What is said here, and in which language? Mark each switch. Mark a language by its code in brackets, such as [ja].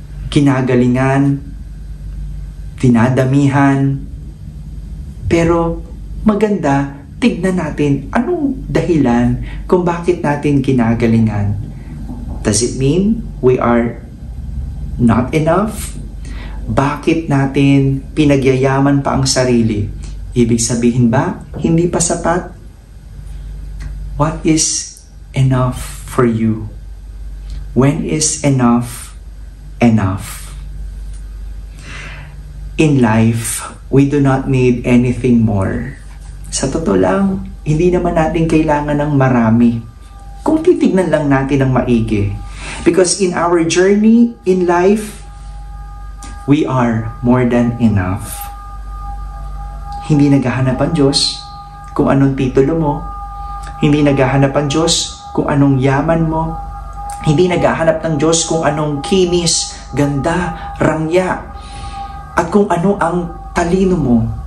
[tl] Kinagalingan, dinadamihan, pero maganda, tignan natin anong dahilan kung bakit natin kinagalingan. [en] Does it mean we are not enough? [tl] Bakit natin pinagyayaman pa ang sarili? Ibig sabihin ba, hindi pa sapat? [en] What is enough for you? When is enough enough? In life, we do not need anything more. [tl] Sa totoo lang, hindi naman natin kailangan ng marami. Kung titignan lang natin ng maigi. [en] Because in our journey in life, we are more than enough. [tl] Hindi naghahanap ang Diyos kung anong titulo mo. Hindi naghahanap ang Diyos kung anong yaman mo. Hindi naghahanap ng Diyos kung anong kinis, ganda, rangya, at kung ano ang talino mo.